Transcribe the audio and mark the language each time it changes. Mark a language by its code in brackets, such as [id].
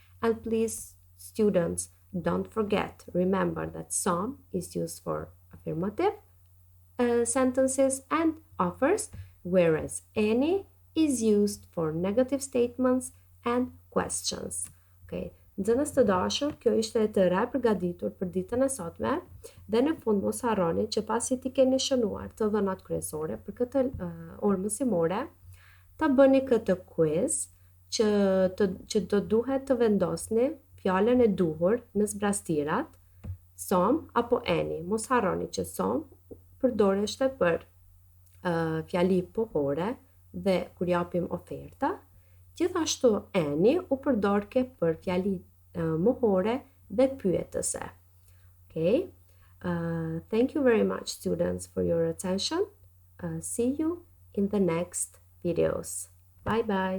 [en] And please, students, don't forget, remember that some is used for affirmative sentences and offers, whereas any is used for negative statements and questions. Okay. [sq] Nxënës të dashur, kjo ishte e tëra e përgatitur për ditën e sotme dhe në fund mos harroni që pasi ti keni shënuar të dhënat kryesore për këtë orë mësimore, ta bëni këtë quiz që do duhet të vendosni fjalën e duhur në zbrastirat, som apo any. Mos harroni që som përdoreshte për fjali pohore dhe kur japim oferta, gjithashtu any u përdorke për fjali mohore dhe pyetëse. [en] Okay? Thank you very much, students, for your attention. See you in the next videos. Bye bye.